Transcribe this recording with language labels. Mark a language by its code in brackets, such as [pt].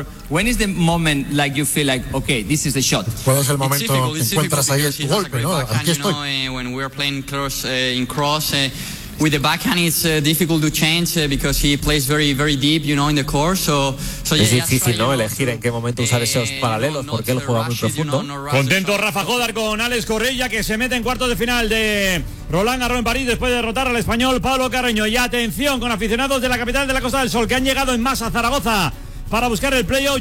[en] When is the moment like you feel like, okay, this is the shot? [es] ¿Cuál es el momento que encuentras ahí tu golpe, no? Aquí estoy. [en] When we are playing cross in cross with the backhand, it's difficult to change because he plays very, very deep, you know, in the court. So [es] es difícil, ¿no? Elegir en qué momento usar esos paralelos porque él juega muy profundo. Contento Rafa Jodar con Alex Correia, que se mete en cuartos de final de Roland Garros en París después de derrotar al español Pablo Carreño. Y atención con aficionados de la capital de la Costa del Sol que han llegado en masa a Zaragoza para buscar el playoff.